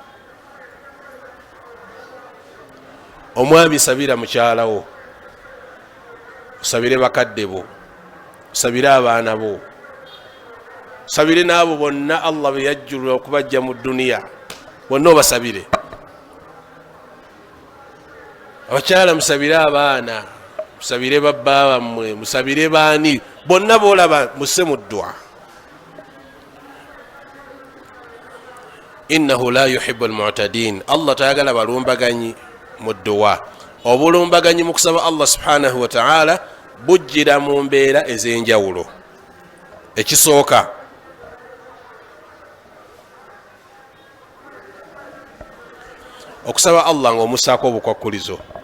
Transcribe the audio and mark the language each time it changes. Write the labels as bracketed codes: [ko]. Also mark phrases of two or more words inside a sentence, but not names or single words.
[lg] omwami sabira mukyalawo, osabire bakadde bo, osabire abaana bo, osabire n'abo bonna Allah be yajjulira okubajja mu duniya, bonna obasabire. abakyala musabire abaana, musabire babba bammwe, musabire baani, bonna boolaba musse mu ddwa. [ar] إنه لا يحب المعتدين, [lg] Allah tayagala balumbaganyi mu dduwa. obulumbaganyi mu kusaba [ar] الله سبحانه وتعالى [lg] bujjira mu mbeera ez'enjawulo. ekisooka, okusaba Allah ng'omussaako obukwakkulizo.